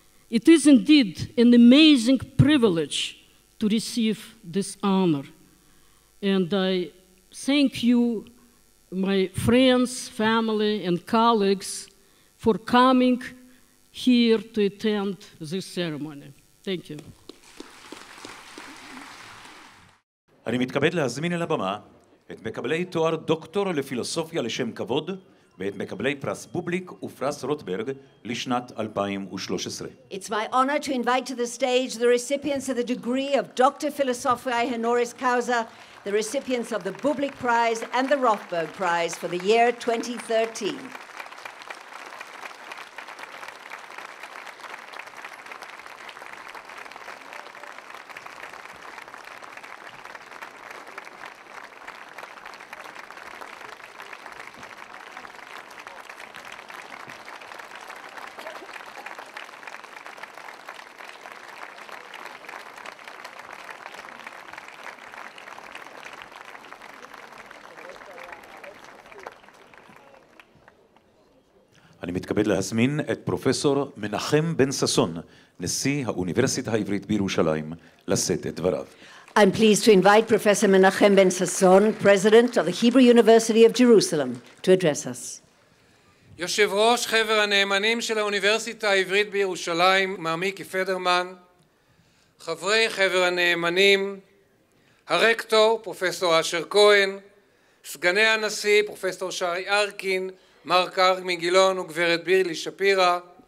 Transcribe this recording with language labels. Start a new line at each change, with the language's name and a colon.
English: It is indeed an amazing privilege to receive this honor, and I thank you, my friends, family, and colleagues, for coming here to attend this ceremony. Thank you.
Hebrew: אני מתכבד להזמין אל הבמה את מקבלי תואר דוקטור לפילוסופיה לשם כבוד ואת מקבלי פרס בובליק ופרס רוטברג לשנת 2013.
English: It's my honor to invite to the stage the recipients of the degree of Doctor Philosophiae Honoris Causa, the recipients of the Bublik Prize and the Rothberg Prize for the year 2013.
Hebrew: אני מתכבד להזמין את פרופסור מנחם בן ששון, נשיא האוניברסיטה העברית בירושלים, לשאת את דבריו.
English: I'm pleased to invite Professor Menachem Ben Sasson, President of the Hebrew University of Jerusalem, to address us.
Hebrew: יושב ראש חבר הנאמנים של האוניברסיטה העברית בירושלים, מר מיקי פדרמן, חברי חבר הנאמנים, הרקטור, פרופסור אשר כהן, סגני הנשיא, פרופסור שרי ארקין, מר כרמי גילון וגברת בירלי שפירא,